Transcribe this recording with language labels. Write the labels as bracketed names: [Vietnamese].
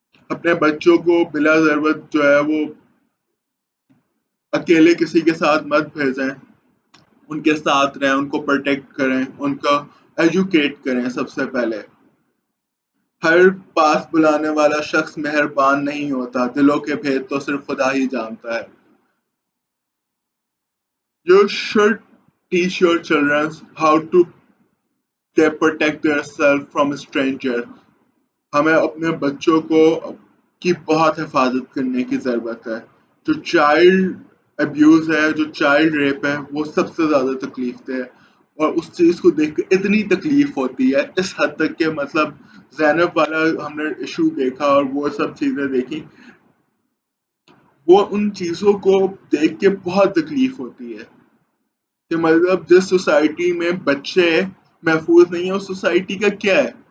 [Urdu] اپنے بچوں کو بلا ضرورت جو ہے وہ اکیلے کسی کے ساتھ مت بھیجیں. ان کے ساتھ رہیں، ان کو پروٹیکٹ کریں، ان کا ایجوکیٹ کریں. سب سے پہلے ہر پاس بلانے والا شخص مہربان نہیں ہوتا. دلوں کے بھید تو صرف خدا ہی جانتا ہے. [English] You should teach your children how to they protect themselves from strangers. [Urdu] ہمیں اپنے بچوں کو کی بہت حفاظت کرنے کی ضرورت ہے. جو چائلڈ ابیوز ہے، جو چائلڈ ریپ ہے، وہ سب سے زیادہ تکلیف دہ ہے. اور اس چیز کو دیکھ کے اتنی تکلیف ہوتی ہے اس حد تک کہ مطلب زینب والا ہم نے ایشو دیکھا اور وہ سب چیزیں دیکھی، وہ ان چیزوں کو دیکھ کے بہت تکلیف ہوتی ہے کہ مطلب جس سوسائٹی میں بچے محفوظ نہیں ہیں اس سوسائٹی کا کیا ہے.